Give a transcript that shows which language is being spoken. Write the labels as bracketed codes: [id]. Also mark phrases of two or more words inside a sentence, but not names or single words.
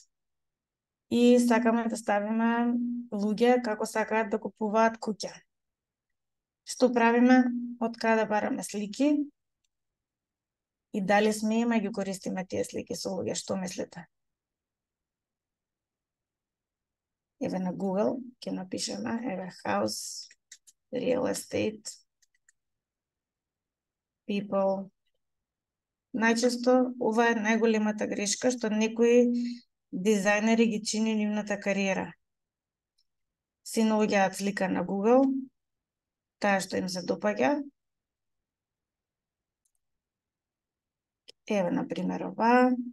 [mk] И сакаме да ставиме луѓе како сакаат да купуваат куќа. Што правиме? Од каде бараме слики? И дали смееме ги користиме тие слики со луѓе? Што мислите? Еве на Google ќе напишеме, еве [en] house, real estate, people. [mk] Најчесто ова е најголемата грешка што некои дизајнери ги чини нивната кариера. Си наоѓаат слика на Google, таа што им се допаѓа. Еве, например, ова.